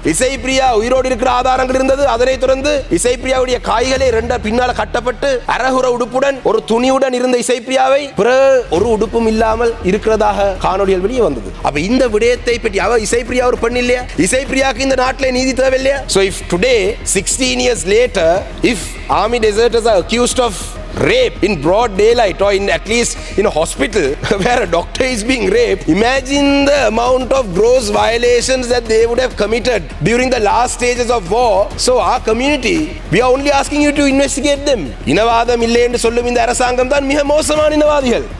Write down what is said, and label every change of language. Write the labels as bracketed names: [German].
[Tamil] இசைப்பிரியா உயிரோடு இருக்கிற ஆதாரங்கள் இருந்தது. அதனை தொடர்ந்து இசைப்பிரியாவுடைய காய்களை பின்னால கட்டப்பட்டு அரகுற உடுப்புடன் ஒரு துணியுடன் இருந்த இசைப்பிரியாவை ஒரு உடுப்பும் இல்லாமல் இருக்கிறதாக காணொலிகள் வெளியே வந்தது. அப்ப இந்த விடயத்தை பற்றி இசைப்பிரியா ஒரு பெண் இல்லையா? இசைப்பிரியாவுக்கு இந்த நாட்டிலே நீதி தேவை இல்லையா? [English] So if today 16 years later if army deserters are accused of rape in broad daylight or in at least in a hospital where a doctor is being raped, imagine the amount of gross violations that they would have committed during the last stages of war. So our community, we are only asking you to investigate them. [Tamil] இனவாதம் இல்லை என்று சொல்லும் இந்த அரசாங்கம் தான் மிக மோசமான இனவாதிகள்.